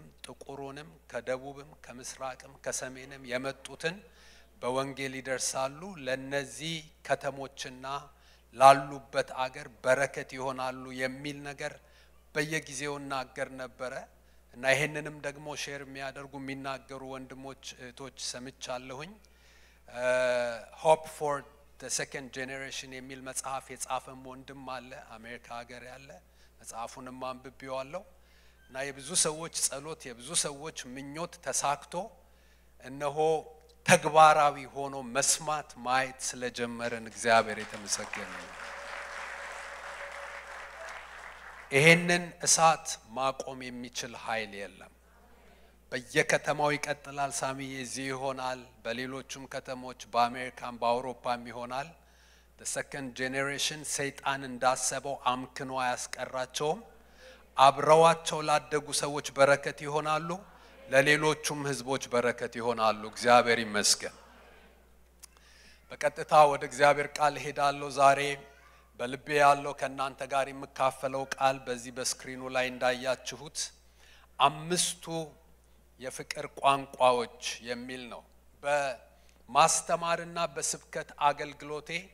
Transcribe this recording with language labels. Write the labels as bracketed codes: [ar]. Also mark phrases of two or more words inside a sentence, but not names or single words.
[am] ጥቁሩንም ከደቡብም ከምስራቅም ከሰሜንም የመጡትን በወንጌል ይደርሳሉ። ለነዚህ ከተሞችና ላሉበት አገር በረከት ይሆናሉ የሚል ነገር በየጊዜው እናገር ነበረ እና ይሄንንም ደግሞ ሼር የሚያደርጉ የሚናገሩ ወንድሞች እህቶች ሰምቻለሁኝ። [en] hope for the second generation [am] የሚል መጽሐፍ የጻፈም ወንድም አለ አሜሪካ ሀገር ያለ። መጽሐፉንም አንብቤዋለሁ እና የብዙ ሰዎች ጸሎት የብዙ ሰዎች ምኞት ተሳክቶ እነሆ ተግባራዊ ሆኖ መስማት ማየት ስለጀመረን እግዚአብሔር የተመሰገነ ይሁን። ይሄንን እሳት ማቆም የሚችል ኃይል የለም። በየከተማው ይቀጥላል። ሳሚዬ እዚህ ይሆናል፣ በሌሎችም ከተሞች በአሜሪካም በአውሮፓም ይሆናል። [en] the second generation [am] ሰይጣን እንዳሰበው አምክኖ አያስቀራቸውም። አብረዋቸው ላደጉ ሰዎች በረከት ይሆናሉ፣ ለሌሎቹም ህዝቦች በረከት ይሆናሉ። እግዚአብሔር ይመስገን። በቀጥታ ወደ እግዚአብሔር ቃል ሄዳለሁ። ዛሬ በልቤ ያለው ከናንተ ጋር የምካፈለው ቃል በዚህ በስክሪኑ ላይ እንዳያችሁት 5ቱ የፍቅር ቋንቋዎች የሚል ነው። በማስተማርና በስብከት አገልግሎቴ